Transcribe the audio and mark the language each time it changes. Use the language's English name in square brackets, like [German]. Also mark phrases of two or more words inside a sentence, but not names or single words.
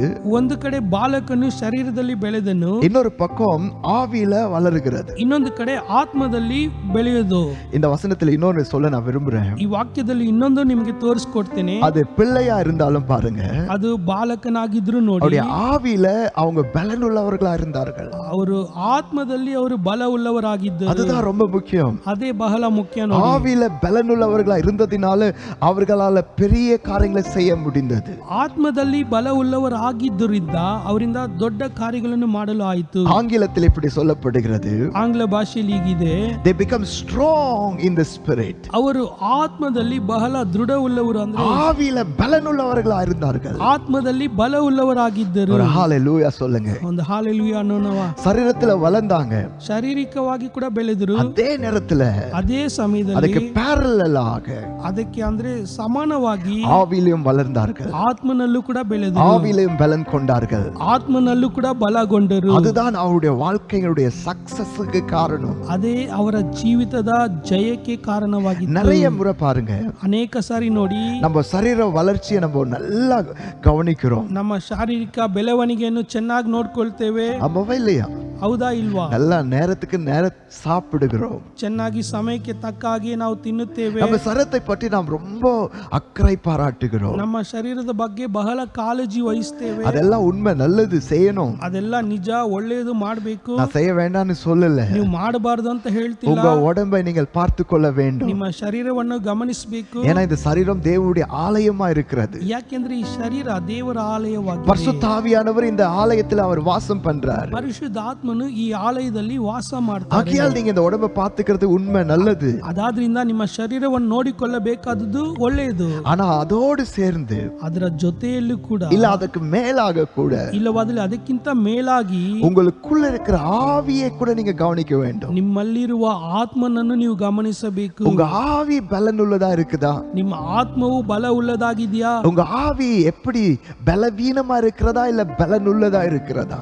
[Kannada] ಒಂದು ಕಡೆ ಬಾಲಕನು ಶರೀರದಲ್ಲಿ ಬೆಳೆದನು, [Tamil] இன்னொரு பக்கம் ஆவியில வளருகிறது. [Kannada] ಇನ್ನೊಂದು ಕಡೆ ಆತ್ಮದಲ್ಲಿ ಬೆಳೆಯೋದು. [Tamil] இந்த வசனத்துல இன்னொரு சொல்ல நான் விரும்புறேன். [Kannada] ಈ ವಾಕ್ಯದಲ್ಲಿ ಇನ್ನೊಂದು ನಿಮಗೆ ತೋರಿಸ್ಕೊಡ್ತೇನೆ. [Tamil] அது பிள்ளையா இருந்தாலும் பாருங்க, [Kannada] ಅದು ಬಾಲಕನಾಗಿದ್ರು ನೋಡಿ, [Tamil] அவருடைய ஆவியில அவங்க பலன் உள்ளவர்களா இருந்தார்கள். [Kannada] ಅವರು ಆತ್ಮದಲ್ಲಿ ಅವರು ಬಲ ಉಳ್ಳವರಾಗಿದ್ದರು. [Tamil] அதுதான் ரொம்ப முக்கியம். [Kannada] ಅದೇ ಬಹಳ ಮುಖ್ಯ ನೋಡಿ. [Tamil] ஆவியில பலன் உள்ளவர்களா இருந்ததினால அவர்களால பெரிய காரியங்களை செய்ய முடிந்தது. [Kannada] ಆತ್ಮದಲ್ಲಿ ಬಲ ಉಳ್ಳವರಾಗಿದ್ದರಿಂದ ಅವರಿಂದ ದೊಡ್ಡ ಕಾರ್ಯಗಳನ್ನು ಮಾಡಲು ಆಯಿತು. [Tamil] ஆங்கிலத்தில் இப்படி சொல்லப்படுகிறது, [Kannada] ಆಂಗ್ಲ ಭಾಷೆಯಲ್ಲಿ ಹೀಗಿದೆ, [English] they become strong in the spirit. [Kannada] ಅವರು ಆತ್ಮದಲ್ಲಿ ಬಹಳ ದೃಢ ಉಳ್ಳವರು ಅಂದ್ರೆ [Tamil] ஆவியில பலன் உள்ளவர்களா இருந்தார்கள். [Kannada] ಆತ್ಮದಲ್ಲಿ ಬಲ ಉಳ್ಳವರಾಗಿದ್ದರು. [Tamil] ஒரு ஹalleluya சொல்லுங்க. [Kannada] ಒಂದು ಹಾಲೆಲೂಯಾ ಅನ್ನೋಣವ. [Tamil] சரீரத்துல வளர்ந்தாங்க, [Kannada] ಶಾರೀರಿಕವಾಗಿ ಕೂಡ ಬೆಳೆದರು. [Tamil] அதே நேரத்துல [Kannada] ಅದೇ ಸಮಯದಲ್ಲಿ [Tamil] அதுக்கு parallel-ஆக [Kannada] ಅದಕ್ಕೆ ಅಂದ್ರೆ ಸಮಾನವಾಗಿ [Tamil] ஆவியிலும் வளர்ந்தார்கள், [Kannada] ಆತ್ಮನಲ್ಲೂ ಕೂಡ ಬೆಳೆದರು, [Tamil] ஆவியிலும் பலன் கொண்டார்கள். [Kannada] ಆತ್ಮನಲ್ಲೂ ಕೂಡ ಬಲಗೊಂಡರು. [Tamil] அதுதான் அவருடைய வாழ்க்கையுடைய சக்சஸ்க்கு காரணம். [Kannada] ಅದೇ ಅವರ ಜೀವಿತದ ಜಯಕ್ಕೆ ಕಾರಣವಾಗಿತ್ತು. [Tamil] நிறைய முறை பாருங்க, [Kannada] ಅನೇಕ ಸಾರಿ ನೋಡಿ [Tamil] நம்ம சரீர வளர்ச்சியை நம்ம நல்லா கவனிக்கிறோம். [Kannada] ನಮ್ಮ ಶಾರೀರಿಕ ಬೆಳವಣಿಗೆಯನ್ನು ಚೆನ್ನಾಗಿ ನೋಡ್ಕೊಳ್ತೇವೆ. [Tamil] ஆமாவா இல்லையா? [Kannada] ಹೌದಾ ಇಲ್ವಾ? [Tamil] நல்லா நேரத்துக்கு நேரம் சாப்பிடுகிறோம், [Kannada] ಚೆನ್ನಾಗಿ ಸಮಯಕ್ಕೆ ತಕ್ಕ ಹಾಗೆ ನಾವು ತಿನ್ನುತ್ತೇವೆ. [Tamil] நம்ம சரத்தை பற்றி நாம் ரொம்ப அக்கறை பாராட்டுகிறோம். [Kannada] ನಮ್ಮ ಶರೀರದ ಬಗ್ಗೆ ಬಹಳ ಕಾಳಜಿ ವಹಿಸ್ತೇವೆ. [Tamil] அதெல்லாம் உண்மை, நல்லது, செய்யணும். [Kannada] ಅದೆಲ್ಲ ನಿಜ, ಒಳ್ಳೆಯದು ಮಾಡಬೇಕು. [Tamil] நான் செய்ய வேண்டாம்னு சொல்லல, [Kannada] ನೀವು ಮಾಡಬಾರದು ಅಂತ ಹೇಳ್ತಿಲ್ಲ. [Tamil] உங்க உடம்பை நீங்கள் பார்த்து கொள்ள வேண்டும். [Kannada] ನಿಮ್ಮ ಶರೀರವನ್ನು ಗಮನಿಸಬೇಕು. [Tamil] ஏன்னா இந்த சரீரம் தேவனுடைய ஆலயமா இருக்கிறது. [Kannada] ಯಾಕೆಂದ್ರೆ ಈ ಶರೀರ ದೇವರ ಆಲಯವಾಗಿದೆ. [Tamil] பரிசுத்த ஆவியானவர் இந்த ஆலயத்தில் அவர் வாசம் பண்றார். [Kannada] ಪರಿಶುದ್ಧಾತ್ಮನು ಈ ಆಲಯದಲ್ಲಿ ವಾಸ ಮಾಡ್ತಾರೆ. [Tamil] ஆகையால் நீங்க இந்த உடம்பை பார்த்துக்கிறது உண்மை, நல்லது. [Kannada] ಅದಾದ್ರಿಂದ ನಿಮ್ಮ ಶರೀರವನ್ನು ನೋಡಿಕೊಳ್ಳಬೇಕಾದದ್ದು ಒಳ್ಳೆಯದು. [Tamil] ஆனா அதோடு சேர்ந்து [Kannada] ಅದರ ಜೊತೆಯಲ್ಲೂ ಕೂಡ [Tamil] இல்ல அதுக்கு மேலாக கூட [Kannada] ಇಲ್ಲವಾದಲ್ಲಿ ಅದಕ್ಕಿಂತ ಮೇಲಾಗಿ [Tamil] உங்களுக்குள்ள இருக்கிற ஆவியை கூட நீங்க கவனிக்க வேண்டும். [Kannada] ನಿಮ್ಮಲ್ಲಿರುವ ಆತ್ಮನನ್ನು ನೀವು ಗಮನಿಸಬೇಕು. [Tamil] உங்க ஆவி பலன் உள்ளதா இருக்குதா? [Kannada] ನಿಮ್ಮ ಆತ್ಮವು ಬಲ ಉಳ್ಳದಾಗಿದೆಯಾ? [Tamil] உங்க ஆவி எப்படி பலவீனமா இருக்கிறதா இல்ல பலன் உள்ளதா இருக்கிறதா?